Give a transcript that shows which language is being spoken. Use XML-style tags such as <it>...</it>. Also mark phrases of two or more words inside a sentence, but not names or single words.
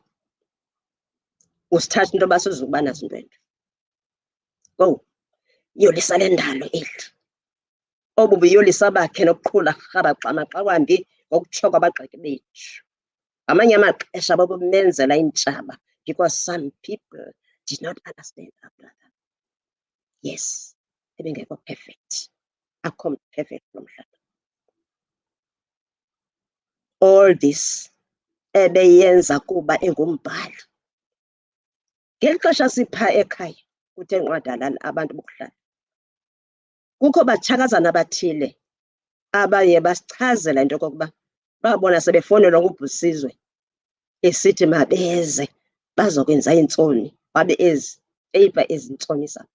<xh>Usithatha into yoba sizukuba nazo intwento. Kowu, iyolisa le ndalo eli. Obu buyolisa bakhe nokuqhula rhabaxa maxa wambi ngokutsho kwabagxeki bethu. Ngamanye amaxesha babemenzela iintshaba</xh> <en>because some people did not understand our brother. Yes,</en> <xh>ebengekho perfect. Akho mntu perfect lo mhlaba.</xh> <en>All this</en> <xh>ebeyenza kuba engumbhali. Ngeli xesha sipha ekhaya kuthe nqwadalala abantu bokuhlala, kukho batshakazana abathile abaye basichazela into yokokuba babona sebefowunelwa ngubhusizwe esithi mabeze bazokwenza iintsoni, wabe ezi eyipa ezi ntsoni zabo.</xh>